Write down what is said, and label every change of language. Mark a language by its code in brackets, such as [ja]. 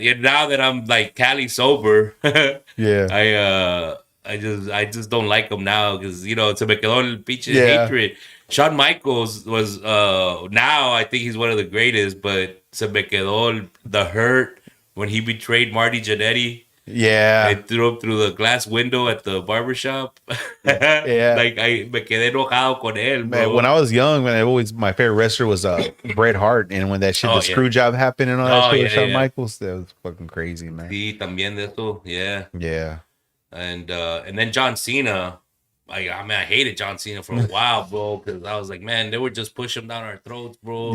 [en] And now that I'm like Cali sober, I just don't like him now because [es] se me quedó el pinche [en] hatred. Shawn Michaels was now I think he's one of the greatest, but [es] se me quedó [en] the hurt when he betrayed Marty Jannetty. Yeah. I threw him through the glass window at the barbershop. Like I [es] me quedé enojado con él, [en] bro. Man, when I was young, my favorite wrestler was Bret Hart, and when that shit, the screw job happened and all that shit with Shawn Michaels, that was fucking crazy, man. [es] Sí, también de eso, [en] Yeah. And then John Cena, I hated John Cena for a while, bro, because I was like, man, they would just push him down our throats, bro.